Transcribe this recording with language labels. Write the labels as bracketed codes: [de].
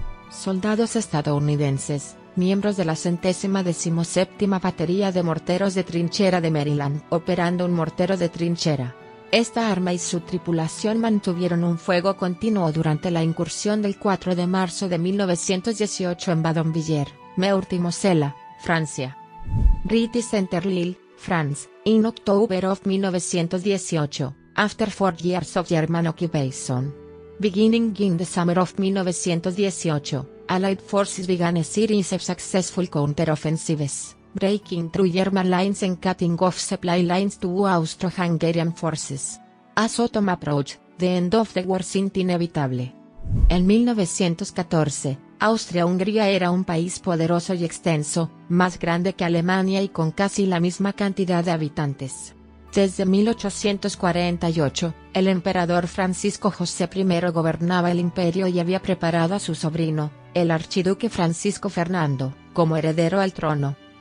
[es] Soldados estadounidenses, miembros de la 117ª Batería de Morteros de Trinchera de Maryland, operando un mortero de trinchera. Esta arma y su tripulación mantuvieron un fuego continuo durante la incursión del 4 de marzo de 1918 en Badonviller, Meurthe-et-Moselle, Francia. [en] Rite Centerlille, France, in October of 1918, after 4 years of German occupation. Beginning in the summer of 1918, Allied forces began a series of successful counter-offensives, breaking through German lines and cutting off supply lines to Austro-Hungarian forces. As autumn approached, the end of the war seemed inevitable. [es] En 1914, Austria-Hungría era un país poderoso y extenso, más grande que Alemania y con casi la misma cantidad de habitantes. Desde 1848, el emperador Francisco José I gobernaba el imperio y había preparado a su sobrino, el archiduque Francisco Fernando, como heredero al trono.